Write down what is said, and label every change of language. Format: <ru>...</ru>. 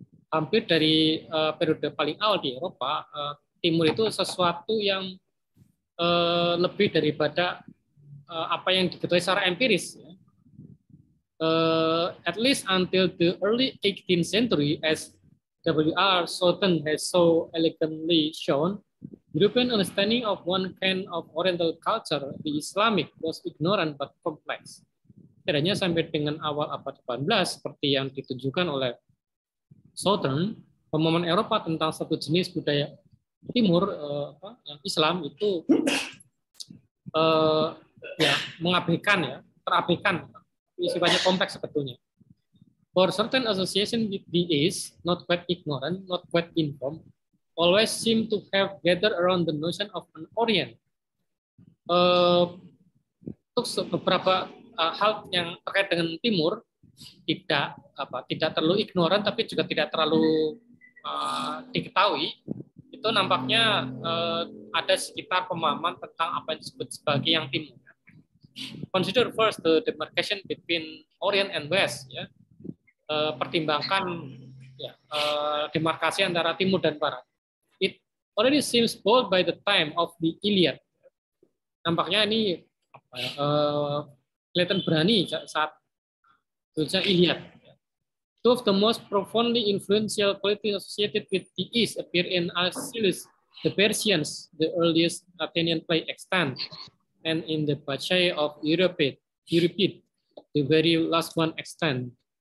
<id>Hampir dari periode paling awal di Eropa, Timur itu sesuatu yang lebih daripada apa yang diketahui secara empiris.</id> <en>At least until the early 18th century, as W.R. Southern has so elegantly shown, European understanding of one kind of Oriental culture, the Islamic, was ignorant but complex.</en> <id>Setidaknya sampai dengan awal abad 18, seperti yang ditunjukkan oleh Southern, pemahaman Eropa tentang satu jenis budaya Timur, yang Islam itu ya mengabaikan ya, terabaikan, sifatnya kompleks sebetulnya.</id> <en>For certain association with the East, not quite ignorant, not quite informed, always seem to have gathered around the notion of an Orient.</en> <id>Untuk beberapa hal yang terkait dengan Timur tidak terlalu ignoran tapi juga tidak terlalu diketahui. Itu nampaknya ada sekitar pemahaman tentang apa yang disebut sebagai yang Timur.</id> <en>Consider first the demarcation between Orient and West. Ya.</en> <id>Pertimbangkan ya, demarkasi antara Timur dan Barat.</id> <en>It already seems bold by the time of the Iliad.</en> <id>Nampaknya ini kelihatan berani saat tulisan Iliad.</id> <en>Two of the most profoundly influential politics associated with the East appear in Aeschylus, the Persians, the earliest Athenian play extant, and in the Bacchae of Euripid, the very last one extant.</en>